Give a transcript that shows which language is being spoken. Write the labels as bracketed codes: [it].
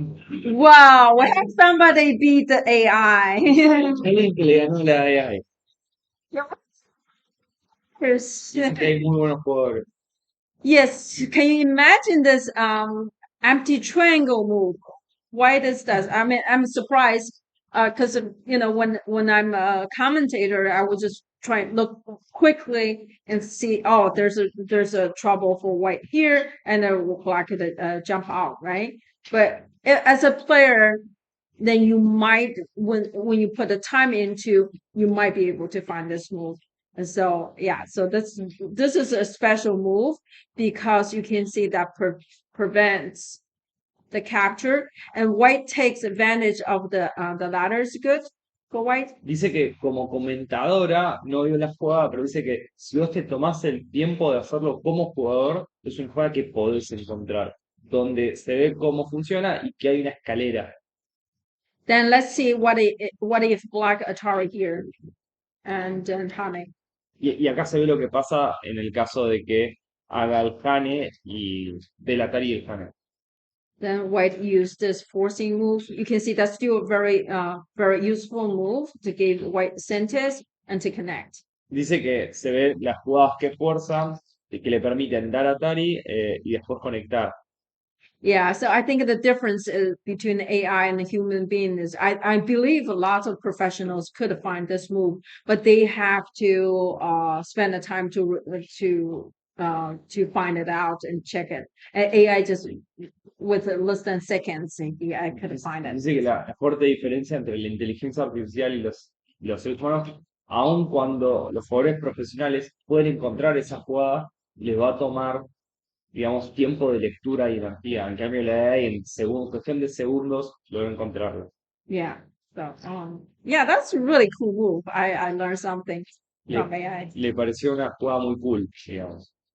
[en] Wow, we have somebody beat the AI. [es] Alguien que le ganó la AI. Dicen que hay muy buenos jugadores. [en] Yes, can you imagine this empty triangle move? Why does that? I mean, I'm surprised because when I'm a commentator, I would just try and look quickly and see. Oh, there's a trouble for white here, and then black could jump out, right? But as a player, then you might when you put the time into, you might be able to find this move. And so yeah, so this is a special move because you can see that prevents the capture, and white takes advantage of the ladder is good for white. [es] Dice que como comentadora no vio la jugada, pero dice que si vos te tomás el tiempo de hacerlo como jugador, es una jugada que podés encontrar, donde se ve cómo funciona y que hay una escalera. [en] Then let's see what if black Atari here and then Hane. [es] Y acá se ve lo que pasa en el caso de que haga el Hane y del Atari y el Hane. [en] Then white use this forcing move. You can see that's still a very useful move to give white centers and to connect. [es] Dice que se ve las jugadas que fuerzan y que le permiten dar Atari y después conectar. [en] Yeah, so I think the difference between the AI and the human being is I believe a lot of professionals could find this move, but they have to spend the time to find it out and check it. And AI just with less than seconds, I could find it. [es] Dice que la fuerte diferencia entre la inteligencia artificial y los seres humanos, aun cuando los jugadores profesionales pueden encontrar esa jugada, les va a tomar digamos, tiempo de lectura y energía. En cambio, la AI en cuestión de segundos logra encontrarlo. [en] Yeah. So, yeah, that's a really cool move. I learned something from [es] Le, [en] AI. [es] le pareció una jugada muy cool, digamos.